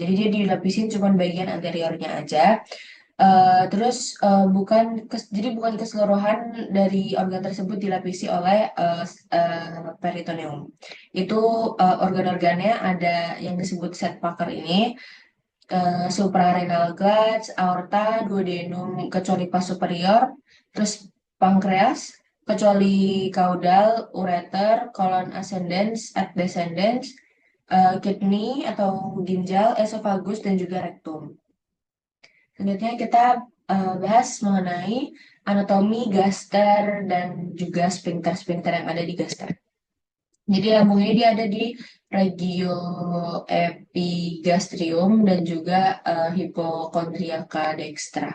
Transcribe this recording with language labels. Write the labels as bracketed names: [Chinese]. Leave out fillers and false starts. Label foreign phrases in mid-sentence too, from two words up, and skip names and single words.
[Indonesian] Jadi dia dilapisin cuma bagian anteriornya aja. Jadi bukan keseluruhan dari organ tersebut dilapisi oleh peritoneum. Itu organ-organnya ada yang disebut set Packer ini, [English] suprarenal glands, [Indonesian] aorta, duodenum kecuali pas superior, terus pankreas, kecuali caudal, ureter, [Latin] colon ascendens, [Indonesian] descendens, kidney atau ginjal, esophagus, dan juga rektum. Selanjutnya kita bahas mengenai anatomi gaster dan juga sphincter-sphincter yang ada di gaster. Jadi lambung ini dia ada di [Latin] regio epigastrium [Indonesian] dan juga [Latin] hypochondriaca dextra.